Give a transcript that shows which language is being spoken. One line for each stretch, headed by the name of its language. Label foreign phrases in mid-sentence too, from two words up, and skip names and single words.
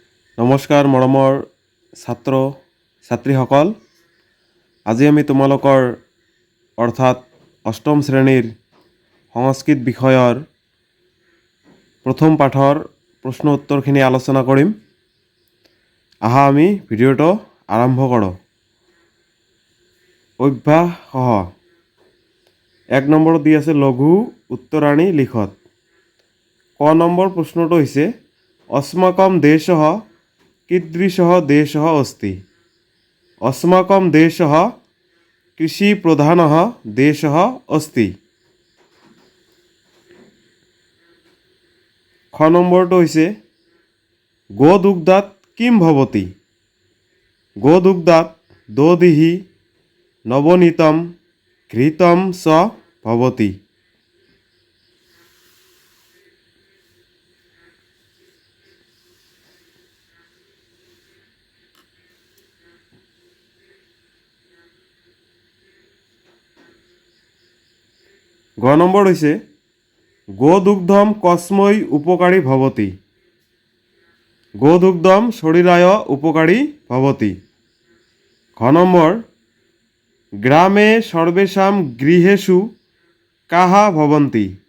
Assamese: নমস্কাৰ মৰমৰ ছাত্ৰ ছাত্ৰীসকল, আজি আমি তোমালোকৰ অৰ্থাৎ অষ্টম শ্ৰেণীৰ সংস্কৃত বিষয়ৰ প্ৰথম পাঠৰ প্ৰশ্ন উত্তৰখিনি আলোচনা কৰিম। আহা আমি ভিডিঅ'টো আৰম্ভ কৰোঁ। অভ্যাস সহ 1 নম্বৰত দি আছে
Sanskrit: लघु उत्तराणि लिखत।
Assamese: ক নম্বৰ প্ৰশ্নটো হৈছে
Sanskrit: अस्माकं देशः कीदृशः देशः अस्ति। अस्माकं देशः कृषिप्रधानः देशः अस्ति।
Assamese: ख নম্বৰটো হৈছে
Sanskrit: गोदुग्धात् किं भवति। गोदुग्धात् दधिः नवनीतं घृतं च भवति।
Assamese: গ নম্বৰ হৈছে
Sanskrit: गोदुग्धं कस्मै उपकारी भवति। गोदुग्धं शरीराय उपकारी भवति।
Assamese: घ নম্বৰ
Sanskrit: ग्रामे सर्वेषां गृहेषु काः भवन्ति।